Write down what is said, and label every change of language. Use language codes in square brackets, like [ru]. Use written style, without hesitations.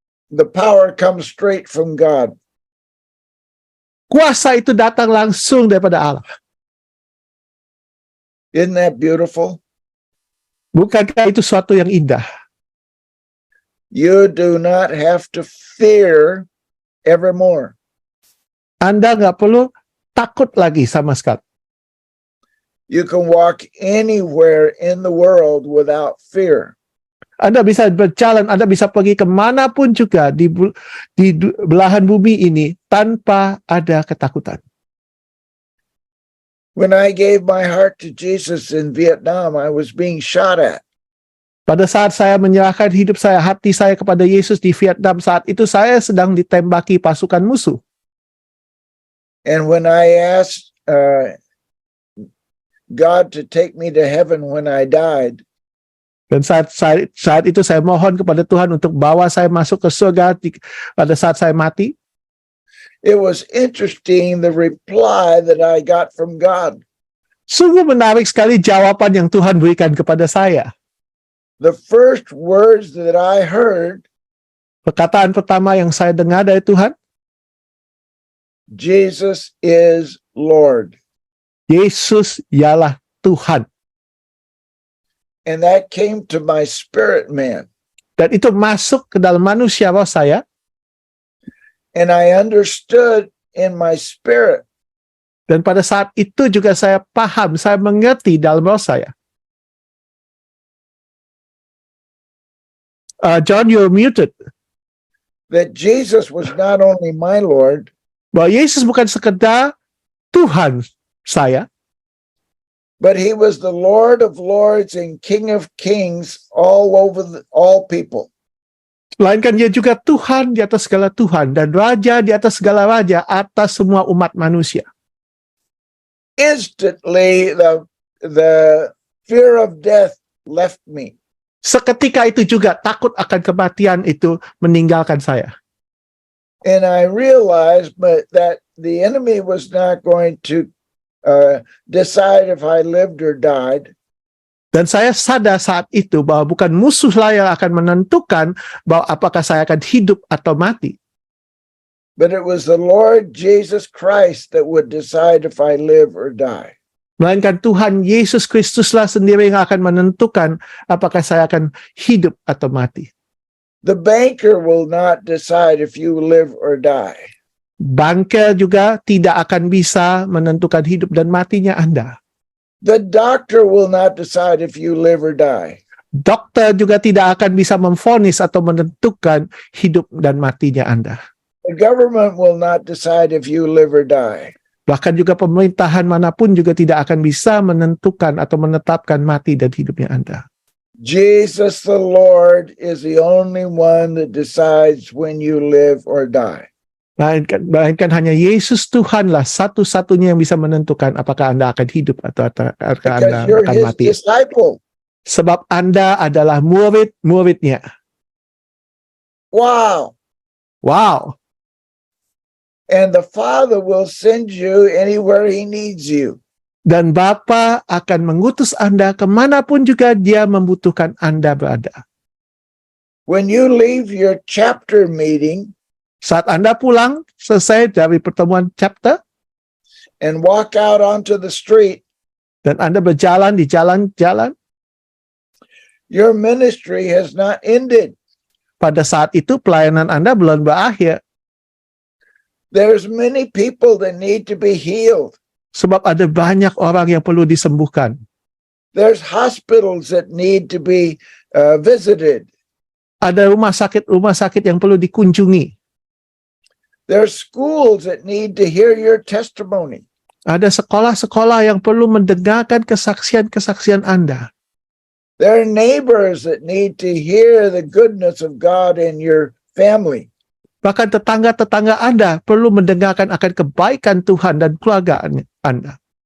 [en] The power comes straight from God. [id] Kuasa itu datang langsung daripada Allah. [en] Isn't that beautiful? [id] Bukankah itu suatu yang indah? [en] You do not have to fear evermore. [id] Anda nggak perlu takut lagi sama sekali. [en] You can walk anywhere in the world without fear. [id] Anda bisa berjalan, Anda bisa pergi kemanapun juga di belahan bumi ini tanpa ada ketakutan. [en] When I gave my heart to Jesus in Vietnam, I was being shot at. [id] Pada saat saya menyerahkan hidup saya, hati saya kepada Yesus di Vietnam, saat itu saya sedang ditembaki pasukan musuh. [en] And when I asked God to take me to heaven when I died, [id] Dan saat itu saya mohon kepada Tuhan untuk bawa saya masuk ke surga pada saat saya mati. [en] It was interesting the reply that I got from God. [id] Sungguh menarik sekali jawaban yang Tuhan berikan kepada saya. [en] The first words that I heard, [id] Perkataan pertama yang saya dengar dari Tuhan, [en] Jesus is Lord. [id] Yesus ialah Tuhan. [en] And that came to my spirit man. [id] Dan itu masuk ke dalam manusia roh saya. [en] And I understood in my spirit [id] Dan pada saat itu juga saya paham, saya mengerti dalam roh saya. [en] John, you're muted. that Jesus was not only my Lord, [id] Bahwa Yesus bukan sekedar Tuhan saya, [en] but he was the Lord of Lords and King of Kings all over all people. [id] melainkan dia juga Tuhan di atas segala Tuhan dan Raja di atas segala Raja atas semua umat manusia. [en] Instantly, the fear of death left me. [id] Seketika itu juga takut akan kematian itu meninggalkan saya. [en] And I realized that the enemy was not going to decide if I lived or died. [id] Dan saya sadar saat itu bahwa bukan musuhlah yang akan menentukan bahwa apakah saya akan hidup atau mati. [en] But it was the Lord Jesus Christ that would decide if I live or die. [id] Melainkan Tuhan Yesus Kristuslah sendiri yang akan menentukan apakah saya akan hidup atau mati. [en] The banker will not decide if you live or die. [id] Banker juga tidak akan bisa menentukan hidup dan matinya Anda. [en] The doctor will not decide if you live or die. [id] Dokter juga tidak akan bisa memvonis atau menentukan hidup dan matinya Anda. [en] The government will not decide if you live or die. [id] Bahkan juga pemerintahan manapun juga tidak akan bisa menentukan atau menetapkan mati dan hidupnya Anda. [en] Jesus the Lord is the only one that decides when you live or die. [id] Melainkan hanya Yesus Tuhanlah satu-satunya yang bisa menentukan apakah Anda akan hidup atau apakah Anda [en] Because you're [id] akan [en] his [id] mati. [en] disciple. [id] Sebab Anda adalah murid-muridnya. [en] Wow. Wow. And the Father will send you anywhere he needs you. [id] Dan Bapa akan mengutus Anda kemanapun juga dia membutuhkan Anda berada. [en] When you leave your chapter meeting [id] Saat Anda pulang, selesai dari pertemuan chapter, [en] and walk out onto the street, [id] dan Anda berjalan di jalan-jalan, [en] your ministry has not ended. [id] pada saat itu pelayanan Anda belum berakhir. [en] There's many people that need to be healed. [id] Sebab ada banyak orang yang perlu disembuhkan. [en] There's hospitals that need to be visited. [id] Ada rumah sakit yang perlu dikunjungi. [en] There's schools that need to hear your testimony. [id] Ada sekolah-sekolah yang perlu mendengarkan kesaksian-kesaksian Anda. [en] There are neighbors that need to hear the goodness of God in your family. [id] Bahkan tetangga-tetangga Anda perlu mendengarkan akan kebaikan Tuhan dan keluarga Anda.